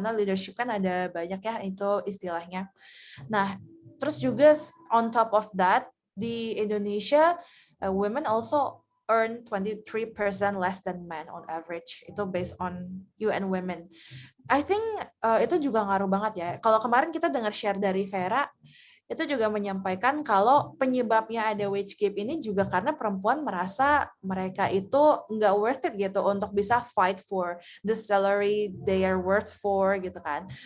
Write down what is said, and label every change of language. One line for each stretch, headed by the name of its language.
Indonesian: Karena leadership kan ada banyak ya itu istilahnya. Nah, terus juga
English: on top of that, di Indonesia, women also earn 23% less than men on average.
Indonesian: Itu
English: based on UN Women. I think
Indonesian: itu juga ngaruh banget ya. Kalau kemarin kita dengar share dari Vera, itu juga menyampaikan kalau penyebabnya ada wage gap ini juga karena perempuan merasa mereka itu nggak
English: worth it
Indonesian: gitu untuk bisa
English: fight for the salary they are worth for
Indonesian: gitu kan.